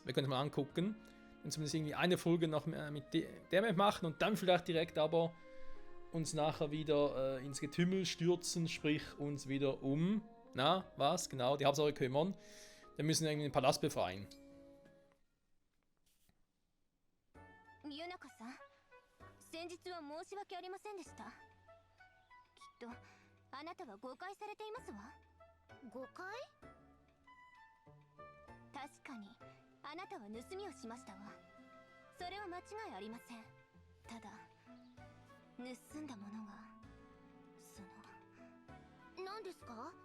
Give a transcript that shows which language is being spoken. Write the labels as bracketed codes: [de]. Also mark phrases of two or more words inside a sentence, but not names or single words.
[de] Wir können es mal angucken. Und zumindest irgendwie eine Folge noch mit der Map machen und dann vielleicht direkt aber uns nachher wieder ins Getümmel stürzen, sprich uns wieder was? Genau, die Hauptsache kümmern. Wir müssen irgendwie den Palast befreien. [ja] Yunaka-san, 先日は申し訳ありませんでした。きっとあなたは誤解されていますわ。誤解？確かにあなたは盗みをしましたわ。それは間違いありません。ただ盗んだものが何ですか？